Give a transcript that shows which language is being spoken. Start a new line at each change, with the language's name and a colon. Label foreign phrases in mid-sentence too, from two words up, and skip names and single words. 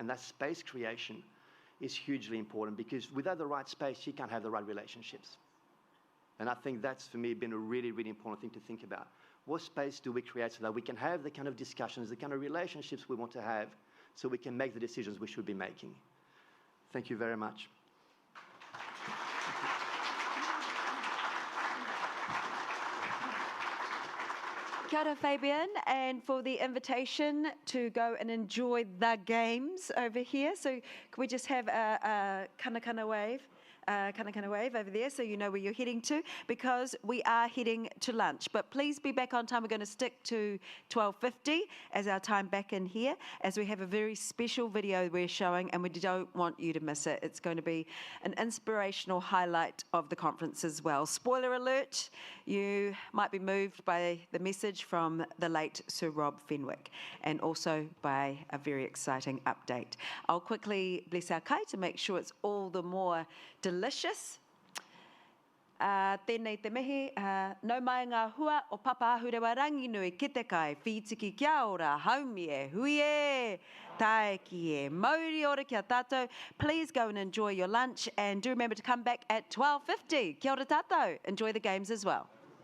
English: And that space creation is hugely important, because without the right space, you can't have the right relationships. And I think that's, for me, been a really, really important thing to think about. What space do we create so that we can have the kind of discussions, the kind of relationships we want to have, so we can make the decisions we should be making? Thank you very much.
Māori: Kia ora,
English: Fabien, and for the invitation to go and enjoy the games over here. So can we just have a kana wave? Kana wave over there, so you know where you're heading to, because we are heading to lunch. But please be back on time. We're going to stick to 12:50 as our time back in here, as we have a very special video we're showing, and we don't want you to miss it. It's going to be an inspirational highlight of the conference as well. Spoiler alert, you might be moved by the message from the late Sir Rob Fenwick, and also by a very exciting update. I'll quickly bless our kai to make sure it's all the more delicious.
Māori: Tēnei te mihi, nau mai ngā hua o papa ahurewa ranginui ki te kai, whitiki kia ora, haumi e, hui e, TIAKI e, mauri ora kia tātou.
English: Please go and enjoy your lunch, and do remember to come back at 12:50.
Māori: Kia ora tātou,
English: enjoy the games as well.